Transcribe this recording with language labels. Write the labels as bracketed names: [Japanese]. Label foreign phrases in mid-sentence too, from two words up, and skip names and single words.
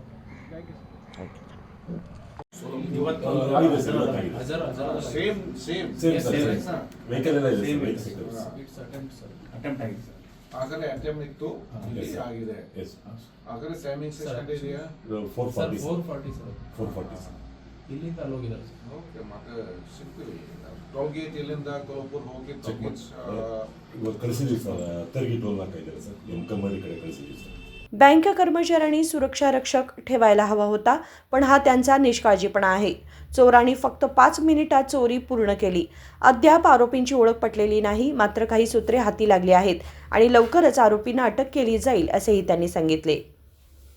[Kannada] ಆಗಲೇ ಅಟೆಂಪ್ಟ್ ಇತ್ತು, ಆಗಿದೆ। ಆಗಲೇ [English] timing session [Kannada] ಇದೆಯಾ? 440 ಇಲ್ಲಿಂದ ಅಲ್ಲಿ ಹೋಗಿದ್ದಾರೆ ಸರ್। ಓಕೆ, ಮತ್ತೆ ಸಿಗ್ತೀವಿ [English] toll gate [Kannada] ಇಲ್ಲಿಂದ ಕೊಲ್ಲಾಪುರ್ ಹೋಗಿ ಇವಾಗ ಕಳಿಸಿದ್ವಿ ಸರ್, ತರ್ಗಿ ಟೋಲ್ ನಾಕ ಇದ್ದಾರೆ ಸರ್, ಕಮ್ಮಡಿ ಕಡೆ ಕಳಿಸಿದ್ವಿ सर। [Marathi] बँक कर्मचाऱ्यांनी सुरक्षा रक्षक ठेवायला हवा होता, पण हा त्यांचा निष्काळजीपणा आहे। चोरांनी फक्त 5 मिनिटात चोरी पूर्ण केली। अद्याप आरोपींची ओळख पटलेली नाही, मात्र काही सूत्रे हाती लागली आहेत आणि लवकरच आरोपींना अटक केली जाईल असेही त्यांनी सांगितले।